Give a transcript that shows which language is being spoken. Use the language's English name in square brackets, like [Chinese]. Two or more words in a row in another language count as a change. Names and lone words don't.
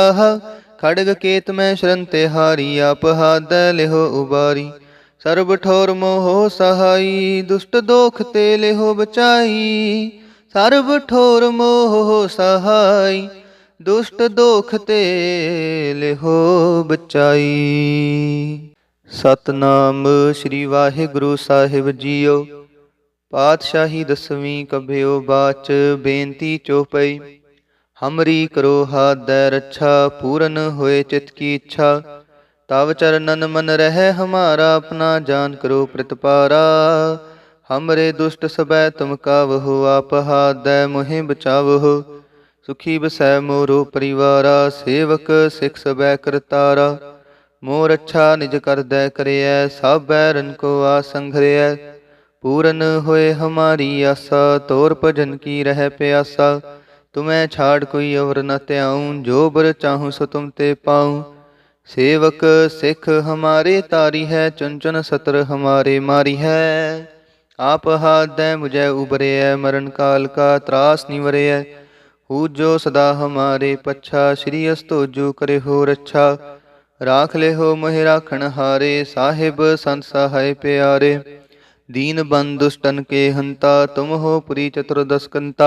[Punjabi] ਖੜਗ ਕੇਤ ਮੈਂ ਸ਼ਰਣ ਤੇ ਹਾਰੀ ਆਪ ਹਾਦੈ ਲਿਹੋ ਉਬਾਰੀ। ਸਰਬ ਠੋਰ ਮੋਹੋ ਸਹਾਈ ਦੁਸ਼ਟ ਦੋਖ ਤੇ ਲਿਹੋ ਬਚਾਈ। ਸਰਬ ਠੋਰ ਮੋਹੋ ਸਹਾਈ ਦੁਸ਼ਟ ਦੋਖ ਤੇ ਲਿਹੋ ਬਚਾਈ। ਸਤਿਨਾਮ ਸ੍ਰੀ ਵਾਹਿਗੁਰੂ ਸਾਹਿਬ ਜੀਓ। ਪਾਤਸ਼ਾਹੀ ਦਸਵੀਂ ਕਬਿਯੋ ਬਾਚ ਬੇਨਤੀ ਚੌਪਈ। ਹਮਰੀ ਕਰੋ ਹਾਦੈ ਰੱਛਾ ਪੂਰਨ ਹੋਏ ਚਿਤ ਕੀ ਇੱਛਾ। ਤਵ ਚਰਣਨ ਮਨ ਰਹ ਹਮਾਰਾ ਅਪਨਾ ਜਾਨ ਕਰੋ ਪ੍ਰਤਪਾਰਾ। ਹਮਰੇ ਦੁਸ਼ਟ ਸਬੈ ਤੁਮ ਕਾਵਹੋ ਆਪ ਹਾਦੈ ਮੋਹਿ ਬਚਾਵਹੋ। ਸੁਖੀ ਬਸੈ ਮੋਰੋ ਪਰਿਵਾਰਾ ਸੇਵਕ ਸਿਖ ਸਬੈ ਕਰਤਾਰਾ। ਮੋਰ ਅੱਛਾ ਨਿਜ ਕਰਦੈ ਕਰਿਐ ਸਭ ਬੈਰਨ ਕੋ ਆਸੰਘਰਿਐ। ਪੂਰਨ ਹੋਏ ਹਮਾਰੀ ਆਸ਼ਾ, ਤੋਰ ਭਜਨ ਕੀ ਰਹ ਪਿਆਸਾ। ਤੁਮ੍ਹੇਂ ਛਾੜ ਕੋਈ ਔਰ ਨ ਤਿਆਊਂ, ਜੋ ਬਰ ਚਾਹੂੰ ਸੋ ਤੁਮ ਤੇ ਪਾਊਂ। ਸੇਵਕ ਸਿਖ ਹਮਾਰੇ ਤਾਰੀ ਹੈ, ਚੁਨ ਚੁਨ ਸਤਰ ਹਮਾਰੇ ਮਾਰੀ ਹੈ। ਆਪ ਹਾਥ ਦੇ ਮੁਝੇ ਉਬਰੇ ਹੈ, ਮਰਣ ਕਾਲ ਕਾ ਤ੍ਰਾਸ ਨਿਵਰੇ ਹੈ। ਜੋ ਸਦਾ ਹਮਾਰੇ ਪੱਛਾ, ਸ੍ਰੀ ਅਸਤੋਜੁ ਕਰੇ ਹੋ ਰੱਛਾ। ਰਾਖ ਲੇ ਹੋ ਮੋਹਿ ਰਾਖਣ ਹਾਰੇ, ਸਾਹਿਬ ਸੰਤ ਸਹਾਇ ਪਿਆਰੇ। ਦੀਨ ਬੰਧੁ ਦੁਸ਼ਟਨ ਕੇ ਹੰਤਾ, ਤੁਮ ਹੋ ਪੁਰੀ ਚਤੁਰਦਸ ਕੰਤਾ।